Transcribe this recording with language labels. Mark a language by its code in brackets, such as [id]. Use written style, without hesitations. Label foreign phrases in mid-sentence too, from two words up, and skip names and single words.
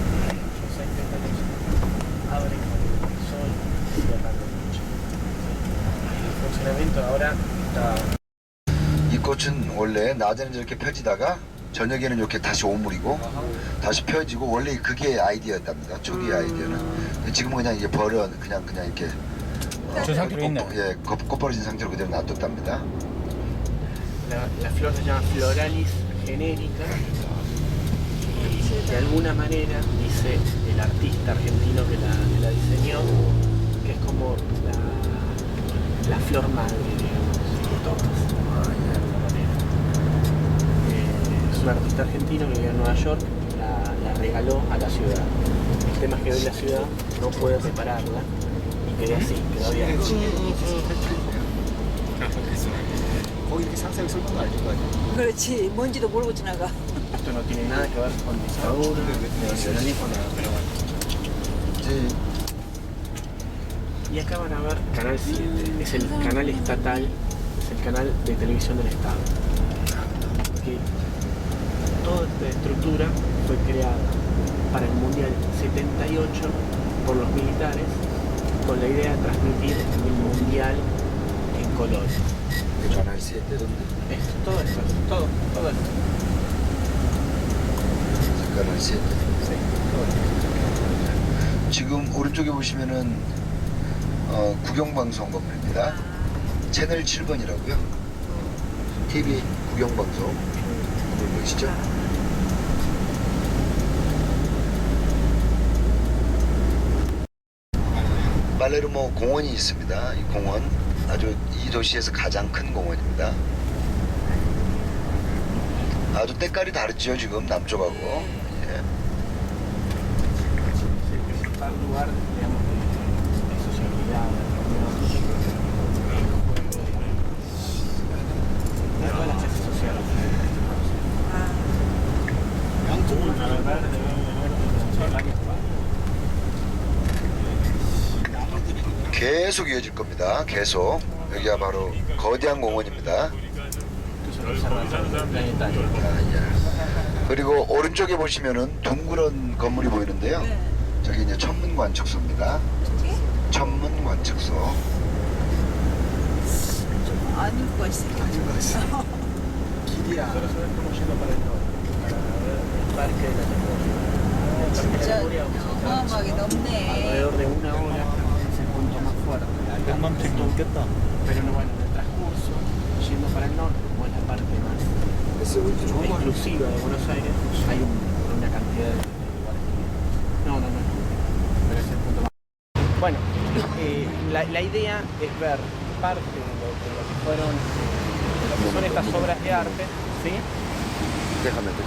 [ko] 이 꽃은 원래 낮에는 저렇게 펴지다가 저녁에는 이렇게 다시 오므리고 다시 펴지고 원래 그게 아이디어였답니다. 초기 아이디어는. 지금은 그냥 이게 그냥 이렇게 저 상태로 있네. 예, 겉버려진 상태로 그대로 놔뒀답니다. [es] La flor se llama Floralis genérica y de alguna manera dice el artista argentino que la diseñó que es como la flor madre, digamos, de todas, de alguna manera. Es un artista argentino que vive en Nueva York, la regaló a la ciudad. El tema es que hoy la ciudad no puede repararla y quedó así, quedó abierta. [ko] 거기 이렇게 상세하게 설명도 안 해준 거 아니야? 그렇지. 먼지도 몰고 지나가. [es] Esto no tiene nada que ver con dictadura, ni nacionalismo, nada, pero bueno. [ko] 이제 [es] Y acá van a ver Canal 7, es el canal estatal, es el canal de televisión del Estado. Porque toda esta estructura fue creada para el Mundial 78 por los militares con la idea de transmitir el Mundial en color. Canal 7 Esto, todo esto, todo esto. Canal 7. Sí, todo esto. [ko] 지금 오른쪽에 보시면은 국영방송 건물입니다. 채널 7번이라고요. TV 국영방송 건물 보이시죠? 팔레르모 공원이 있습니다. 이 공원 아주 이 도시에서 가장 큰 공원입니다. 아주 때깔이 다르죠 지금 남쪽하고. 예. [es] Es el principal lugar, digamos, de sociabilidad, de reunión, de juego, de todas las clases sociales. [ko] 계속 이어질 겁니다. 계속. 여기가 바로 거대한 공원입니다. 그리고 오른쪽에 보시면은 둥그런 건물이 보이는데요. 저기 이제 천문관측소입니다. 천문관측소. 아닌 것 같아. 아닌 것 같습니다. [es] Nosotros estamos yendo para el norte, para ver el parque de la memoria. [ko] 진짜 어마어마하게 넓네. [es] Alrededor de una hora es el punto más fuerte. [ko] 100만 팩도 없겠다. [es] Pero no, bueno, en el transcurso, yendo para el norte, como es la parte más [ko] 그래서 우리 좀 [es] exclusiva de Buenos Aires, hay una cantidad de lugares. No, pero es el punto más. Bueno, la idea es ver parte de lo que fueron, de lo que son estas obras de arte, ¿sí? [ko] 가면 돼.